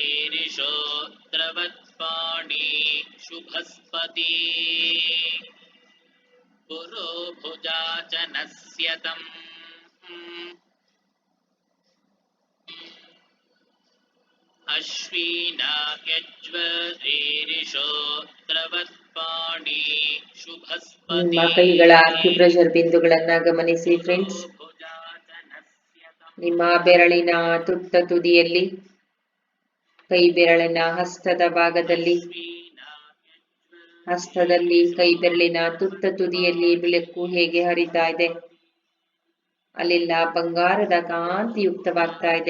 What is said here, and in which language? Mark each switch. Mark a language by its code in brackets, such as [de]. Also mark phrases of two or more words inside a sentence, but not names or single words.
[sa] अश्विनाग्यज्वरीरिषोत्रवत्पाणि शुभस्पति पुरोभुजा च नश्यतम् अश्विना यज्वरीरिषोत्रवत्पाणि [kn] ನಿಮ್ಮ [sa] शुभस्पति [kn] ಕೈಗಳ ಅಕ್ಯುಪ್ರೆಷರ್ ಬಿಂದುಗಳನ್ನ ಗಮನಿಸಿ ಫ್ರೆಂಡ್ಸ್. [sa] पुरोभुजा च नश्यतम् [kn] ನಿಮ್ಮ ಬೆರಳಿನ ತುಟ್ಟ ತುದಿಯಲ್ಲಿ, ಕೈ ಬೆರಳಿನ ಹಸ್ತದ ಭಾಗದಲ್ಲಿ, ಹಸ್ತದಲ್ಲಿ ಕೈ ಬೆರಳಿನ ತುಟ್ಟ ತುದಿಯಲ್ಲಿ ಬೆಳಕು ಹೇಗೆ ಹರಿತಾ ಇದೆ, ಅಲ್ಲೆಲ್ಲ ಬಂಗಾರದ ಕಾಂತಿಯುಕ್ತವಾಗ್ತಾ ಇದೆ.